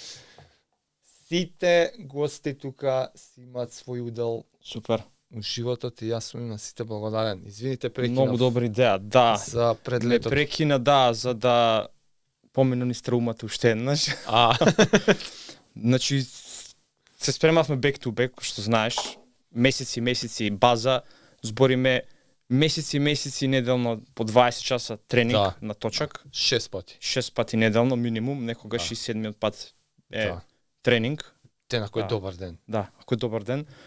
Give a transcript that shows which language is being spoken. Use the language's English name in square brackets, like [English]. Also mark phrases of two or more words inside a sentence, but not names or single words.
[Macedonian] Сите гости тука си имаат свој удел. Супер. У животот и јас сум на сите благодарен. Извините, прекинав. Многу добра идеја, да. За пред летото. Прекина, да, за да помину ни страумата уште еднаш. Значи, се спремавме [English] back to back, [Macedonian] што знаеш, месеци база, збориме месеци неделно по 20 часа тренинг на точак. 6 пати. 6 пати неделно минимум, некогаш и 7-миот пат е тренинг. Ако е добар ден. Да, ако е добар ден.